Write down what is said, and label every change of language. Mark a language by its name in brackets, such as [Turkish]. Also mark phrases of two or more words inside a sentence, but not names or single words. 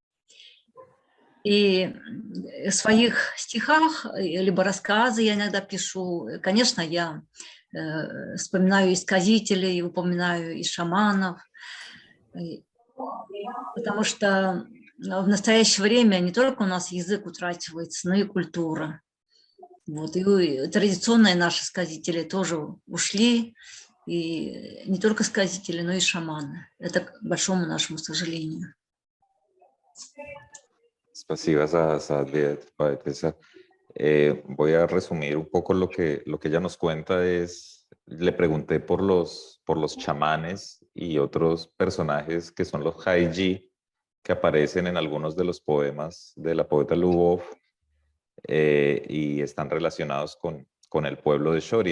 [Russian] И в своих стихах, либо рассказы я иногда пишу, конечно, я вспоминаю и сказителей, упоминаю и шаманов, потому что в настоящее время не только у нас язык утрачивается, но и культура. Вот, и традиционные наши сказители тоже ушли, и не только сказители, но и шаманы. Это к большому нашему сожалению. Спасибо, Саадлиет, поэтесса. [Spanish] Voy a resumir un poco lo que ella nos cuenta. Le pregunté por los chamanes y otros personajes que son los Haiji, que aparecen en algunos de los poemas de la poeta Lubov, y están relacionados con el pueblo de Shoria.